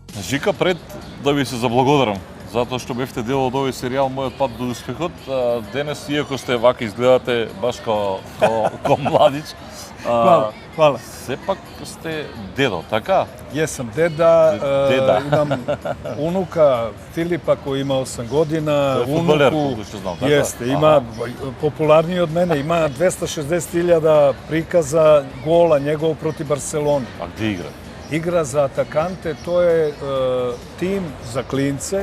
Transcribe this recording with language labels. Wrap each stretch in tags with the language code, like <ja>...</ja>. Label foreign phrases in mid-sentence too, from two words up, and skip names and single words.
<mk>Жика, пред да ви се заблагодарам, затоа што бевте дел од овој серијал Мојот пат до успехот. Денес, иако сте вака изгледате баш ко младич,</mk> <sr>Hvala.</sr> <mk>сепак сте дедо, така?</mk> <sr>Jesam deda, Deda. imam unuka Filipa koji ima 8 godina. To je fudbaler, koliko što znam, tako? Jeste, ima popularniji od mene, ima 260.000 prikaza gola njegov protiv Barcelone. A gde igra? Igra za Atakante, to je tim za klince.</sr>